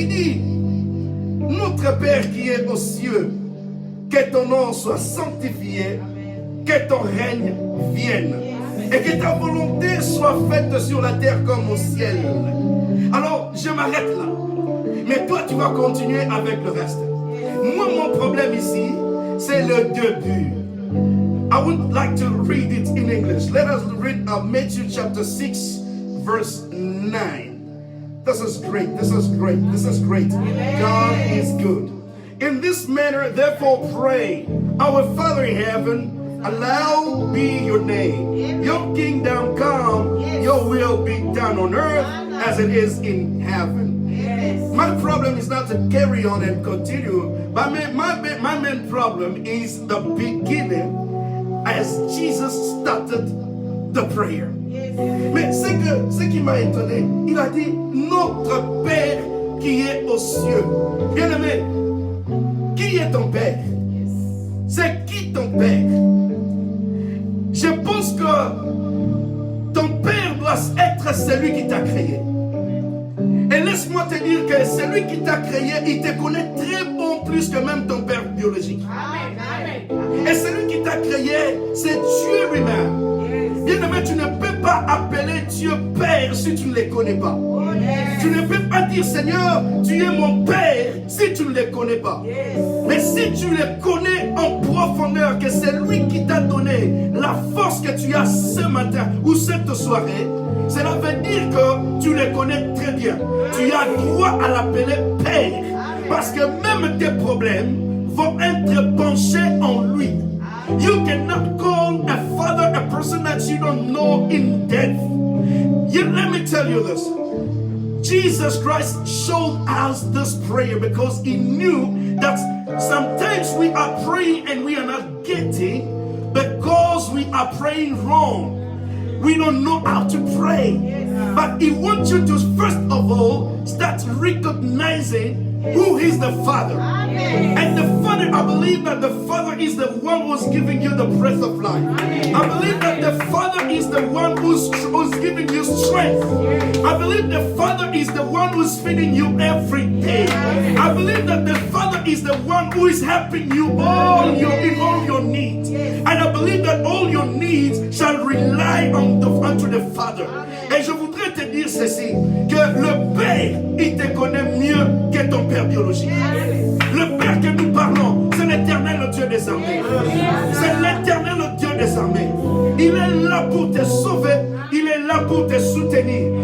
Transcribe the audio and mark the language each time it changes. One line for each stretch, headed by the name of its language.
French: Il dit, notre Père qui est aux cieux, que ton nom soit sanctifié, que ton règne vienne et que ta volonté soit faite sur la terre comme au ciel. Alors, je m'arrête là. Mais toi, tu vas continuer avec le reste. Moi, mon problème ici, c'est le début.
English: I would like to read it in English. Let us read Matthew chapter 6, verse 9. This is great. This is great. This is great. God is good. In this manner, therefore, pray, our Father in heaven, hallowed be your name. Your kingdom come, your will be done on earth as it is in heaven. My problem is not to carry on and continue, but my main problem is the beginning as Jesus started the prayer.
French: Mais ce qui m'a étonné, il a dit notre Père qui est aux cieux. Bien-aimé, qui est ton Père? C'est qui ton Père? Je pense que ton Père doit être celui qui t'a créé. Et laisse-moi te dire que celui qui t'a créé, il te connaît très bon plus que même ton père biologique. Amen. Et celui qui t'a créé, c'est Dieu lui-même. Bien-aimé, tu ne peux pas appeler Dieu Père si tu ne le connais pas. Tu ne peux pas dire Seigneur, tu es mon Père si tu ne le connais pas. Mais si tu le connais en profondeur, que c'est lui qui t'a donné la force que tu as ce matin ou cette soirée, cela veut dire que tu le connais très bien. Tu as droit à l'appeler Père. Parce que même tes problèmes vont être penchés en lui.
English: You cannot call a father a person that you don't know in death. Let me tell you this. Jesus Christ showed us this prayer because he knew that sometimes we are praying and we are not getting because we are praying wrong. We don't know how to pray. But he wants you to first of all start recognizing who is the Father. And the Father, I believe that the Father is the one who's giving you the breath of life. I believe that the Father is the one who's giving you strength. I believe the Father is the one who's feeding you every day. I believe that the Father is the one who is helping you in all your needs. And I believe that all your needs shall rely unto the Father.
French: Et je voudrais te dire ceci, que le Père, il te connaît mieux que ton Père biologique. Le Père que nous parlons, c'est l'Éternel, le Dieu des armées. C'est l'Éternel, le Dieu des armées. Il est là pour te sauver, il est là pour te soutenir.